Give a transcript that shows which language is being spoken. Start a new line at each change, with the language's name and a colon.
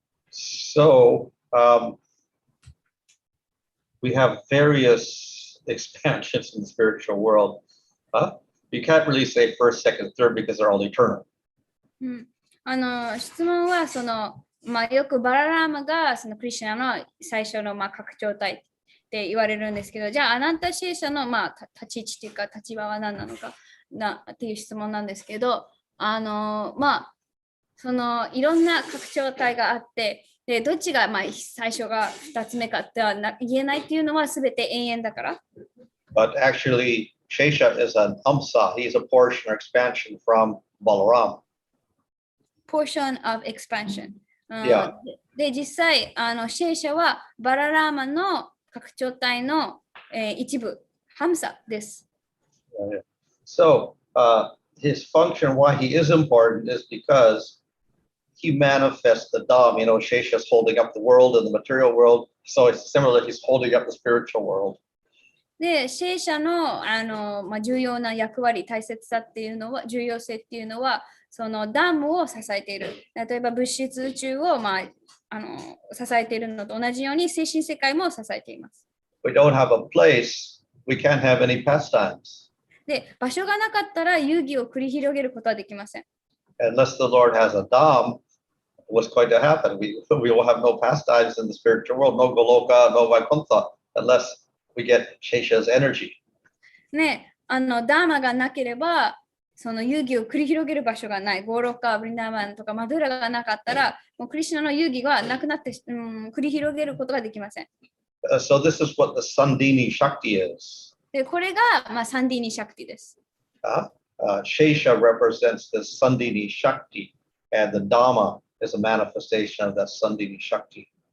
English: So we have various expansions in the spiritual world. You can't really say first, second, third because they're all eternal.
Japanese: 質問はよくバララーマがそのクリシュナの最初の拡張体って言われるんですけど、じゃあアナンタシェーシャの立ち位置というか立場は何なのかっていう質問なんですけど、そのいろんな拡張体があって、でどっちが最初が2つ目かっては言えないっていうのは全て永遠だから。
English: But actually, Shesha is an amsa. He's a portion or expansion from Balaram. Portion of expansion. Yeah.
Japanese: で、実際、シェーシャはバララーマの拡張体の、一部、ハムサです。
English: So, his function, why he is important, is because he manifests the Dham. You know, Shesha is holding up the world and the material world. So it's similar, he's holding up the spiritual world.
Japanese: で、シェーシャの、重要な役割、大切さっていうのは、重要性っていうのは、そのダムを支えている。例えば物質宇宙を、支えているのと同じように、精神世界も支えています。
English: We don't have a place, we can't have any pastimes.
Japanese: で、場所がなかったら遊戯を繰り広げることはできません。
English: Unless the Lord has a Dham, what's going to happen? We will have no pastimes in the spiritual world, no Goloka, no Vaikuntha, unless we get Shesha's energy.
Japanese: ね、ダーマがなければ、その遊戯を繰り広げる場所がない。ゴーロッカー、ブリンダーマンとかマドゥラがなかったら、もうクリシュナの遊戯がなくなって、繰り広げることができません。
English: So this is what the Sandini Shakti is.
Japanese: で、これが、サンディーニシャクティです。
English: Shesha represents the Sandini Shakti, and the Dhamma is a manifestation of that Sandini Shakti.